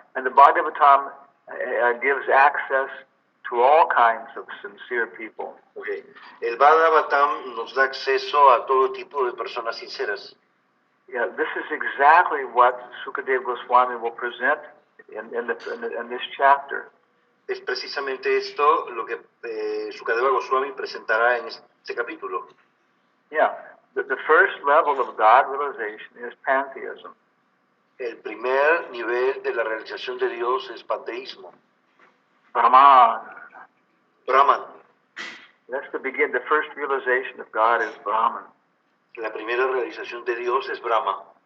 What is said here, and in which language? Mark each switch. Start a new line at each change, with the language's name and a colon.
English: And the Bhagavatam gives access to all kinds of sincere people.
Spanish: Okay. El Bhagavatam nos da acceso a todo tipo de personas sinceras.
English: Yeah, this is exactly what Sukadeva Goswami will present in this chapter.
Spanish: Es precisamente esto lo que Sukadeva Goswami presentará en este capítulo.
English: Yeah, the first level of God realization is pantheism.
Spanish: El primer nivel de la realización de Dios es panteísmo.
English: Brahman.
Spanish: Brahman.
English: That's the first realization of God is Brahman.
Spanish: La primera realización de Dios es Brahma,